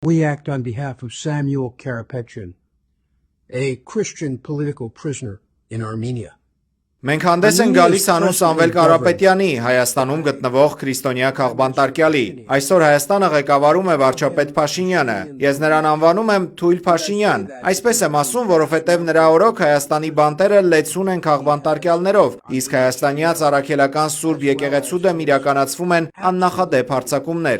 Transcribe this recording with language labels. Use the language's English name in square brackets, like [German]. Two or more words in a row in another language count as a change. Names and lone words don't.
[English] We act on behalf of Samuel Karapetyan, a Christian political prisoner in Armenia. [Armenian] Մենք հանդես են գալիս անուն Սամվել Կարապետյանի, Հայաստանում գտնվող քրիստոնյա քաղբանտարկյալի։ Այսօր Հայաստանը ղեկավարում է վարչապետ Փաշինյանը։ Ես նրան անվանում եմ Թույլ Փաշինյան։ Այսպես եմ ասում, որովհետև նրա օրոք Հայաստանի բանտերը լեցուն են քաղբանտարկյալներով, իսկ հայաստանյաց առաքելական Սուրբ եկեղեցու դեմ իրականացվում են աննախադեպ հարձակումներ։